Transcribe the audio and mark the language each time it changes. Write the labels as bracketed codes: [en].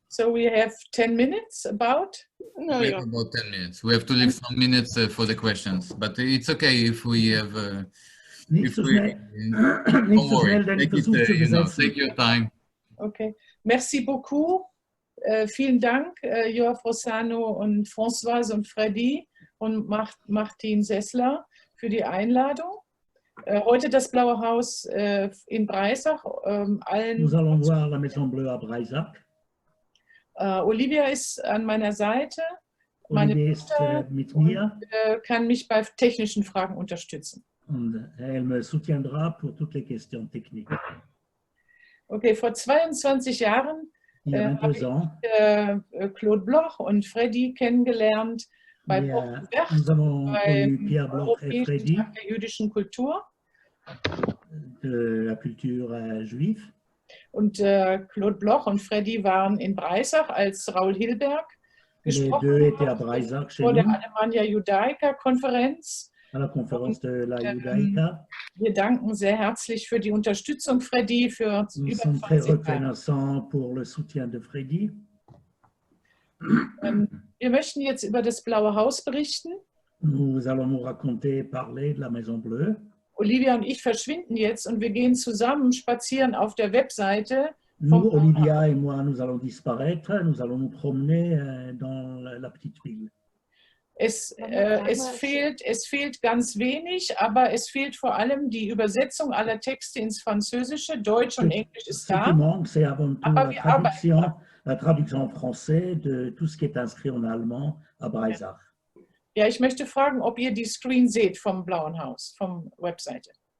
[en] So we have 10 minutes about? No, we have about 10 minutes. We have to leave some minutes for the questions, but it's okay if we have... [de] Nicht so schnell, denn ich versuche zu besetzen. [en] Take your time. [fr] Okay, merci beaucoup. [de] Vielen Dank, Joaf Rossano und Françoise und Freddy und Martin Sessler für die Einladung. Heute das Blaue Haus in Breisach. [fr] Nous allons voir la Maison Bleue à Breisach. [de] Olivia ist an meiner Seite. Olivier ist mit mir. Kann mich bei technischen Fragen unterstützen. [fr] Und elle me soutiendra pour toutes les questions techniques. [de] Okay, vor 22 Jahren habe ich Claude Bloch und Freddy kennengelernt bei beim Europäischen Tag der jüdischen Kultur. [fr] De la culture juive. [de] Und Claude Bloch und Freddy waren in Breisach, als Raoul Hilberg gesprochen hat vor der Alemannia Judaica Konferenz. [fr] à la conférence de la Judaïka. [de] Wir danken sehr herzlich für die Unterstützung, Freddy, für [fr] Nous [de] über [fr] sommes très [de] 20 Jahre. [fr] reconnaissants pour le soutien de Freddy. [de] Wir möchten jetzt über das Blaue Haus berichten. [fr] Nous allons nous raconter, parler de la Maison Bleue. [de] Olivia und ich verschwinden jetzt und wir gehen zusammen spazieren auf der Webseite. [fr] Nous, Olivia et moi, nous allons disparaître. Nous allons nous promener dans la petite ville. [de] Es fehlt ganz wenig, aber es fehlt vor allem die Übersetzung aller Texte ins Französische. Deutsch und Englisch ist [fr] Ce qui [de] da. [fr] manque, c'est avant tout [de] Aber wir arbeiten. [fr] la traduction en français de tout ce qui est inscrit en allemand à Breisach. [de] Ja, ich möchte fragen, ob ihr die Screen seht vom Blauen Haus, vom Webseite.